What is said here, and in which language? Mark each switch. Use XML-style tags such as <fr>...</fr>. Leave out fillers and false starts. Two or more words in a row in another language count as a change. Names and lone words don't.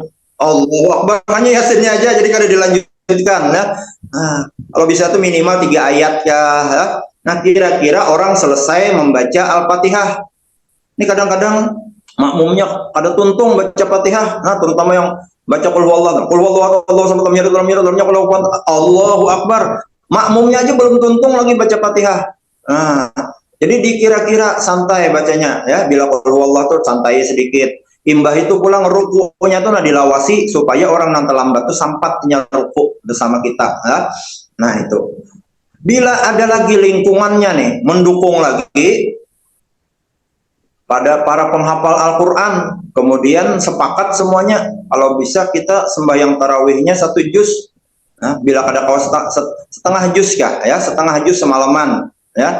<ar>Allahu Akbar,</ar> <id>hanya Yasinnya aja, jadi kada dilanjutkan ya. Nah, kalau bisa tuh minimal 3 ayat ya. Nah, kira-kira orang selesai membaca Al-Fatihah. Ini kadang-kadang makmumnya ada tuntung baca Fatihah. Nah, terutama yang baca</id> <ar>qul huwallahu, Allahu Akbar.</ar> <id>Makmumnya aja belum tuntung lagi baca Fatihah. Nah, jadi dikira-kira santai bacanya ya.</id> <bjn>Bila</bjn> <ar>qul huwallahu</ar> <bjn>tuh santai sedikit. Imbah itu pulang rukunya tuh dilawasi supaya orang yang terlambat tuh sampat ruku bersama kita ya.</bjn> <id>Nah, itu. Bila ada lagi lingkungannya nih mendukung lagi pada para penghafal Al-Quran, kemudian sepakat semuanya kalau bisa kita sembahyang tarawihnya 1 juz.</id> <bjn>Nah, bila ada kawas setengah juz kah ya, setengah juz semalaman ya.</bjn>